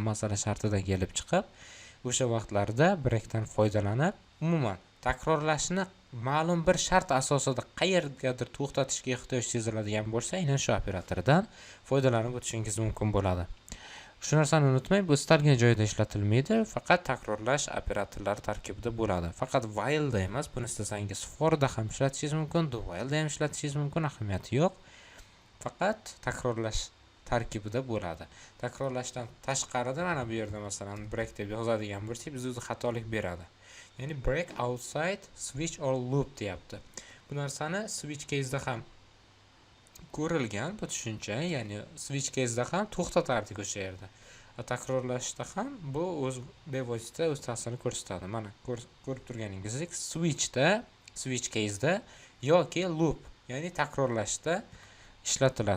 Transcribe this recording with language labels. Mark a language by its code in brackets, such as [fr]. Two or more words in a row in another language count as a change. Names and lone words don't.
[uz] Masala shartidan kelib chiqib, o'sha vaqtlarda breakdan foydalanib, umuman takrorlashni ma'lum bir shart asosida qayergadir to'xtatishga ehtiyoj seziladigan bo'lsa, aynan shu operatordan foydalanib o'tishingiz mumkin bo'ladi. Shu narsani unutmang, bu istalgan joyda ishlatilmaydi, faqat takrorlash operatorlari tarkibida bo'ladi. Faqat while da emas, buni istasangiz for da ham ishlatishingiz mumkin, [en] do while [uz] da ham ishlatishingiz mumkin, ahamiyati yo'q. Faqat takrorlash tarkibida bo'ladi. Takrorlashdan tashqarida mana bu yerda masalan break deb yozadigan bo'lsak, bizga o'zi xatolik beradi. [en] Ya'ni break outside switch or loop deyapti. [uz] Bu narsani [en] switch case'da [uz] ham ko'rilgan bu tushuncha, ya'ni [en] switch case'da [uz] ham to'xtatardik o'sha yerda. Takrorlashda ham bu o'z bevosita o'z ta'sirini ko'rsatadi. Mana ko'rib turganingizdek, [en] switch case'da [uz] yoki loop, ya'ni takrorlashda ishlatiladi.